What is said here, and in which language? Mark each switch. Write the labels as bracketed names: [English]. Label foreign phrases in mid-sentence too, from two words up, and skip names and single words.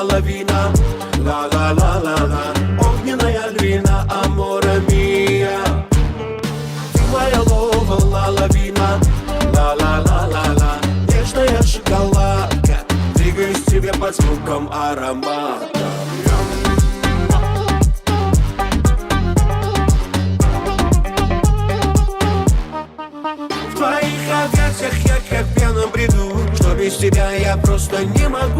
[Russian] лавина, ла-ла-ла-ла-ла, огненная львина, [Italian] amora mia. [Russian] Ты моя лова, лавина, ла-ла-ла-ла-ла, нежная шоколадка, двигаюсь к тебе под звуком аромата. В твоих объятиях я как в пьяном бреду, что без тебя я просто не могу.